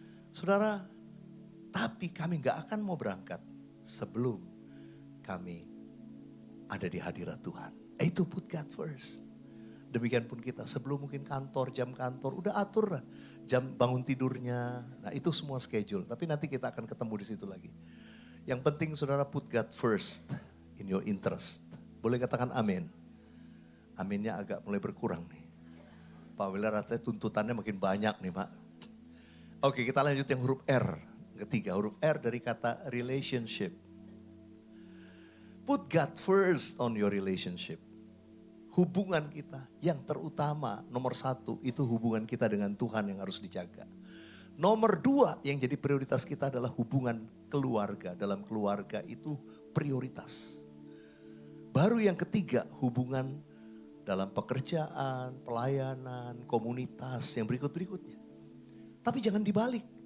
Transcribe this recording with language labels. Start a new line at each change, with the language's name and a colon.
Indonesian: Saudara, tapi kami gak akan mau berangkat sebelum kami ada di hadirat Tuhan. Itu
English: put God first.
Indonesian: Demikian pun kita sebelum mungkin kantor, jam kantor, udah atur lah. Jam bangun tidurnya, nah itu semua schedule. Tapi nanti kita akan ketemu di situ lagi. Yang penting saudara
English: put God first in your interest.
Indonesian: Boleh katakan amin. Aminnya agak mulai berkurang nih. Pak Willer rasanya tuntutannya makin banyak nih Pak. Oke, kita lanjut yang huruf R. Ketiga, huruf R dari kata relationship.
English: Put God first on your relationship.
Indonesian: Hubungan kita yang terutama, nomor 1 itu hubungan kita dengan Tuhan yang harus dijaga. Nomor 2 yang jadi prioritas kita adalah hubungan keluarga. Dalam keluarga itu prioritas. Baru yang ketiga hubungan dalam pekerjaan, pelayanan, komunitas yang berikut-berikutnya. Tapi jangan dibalik.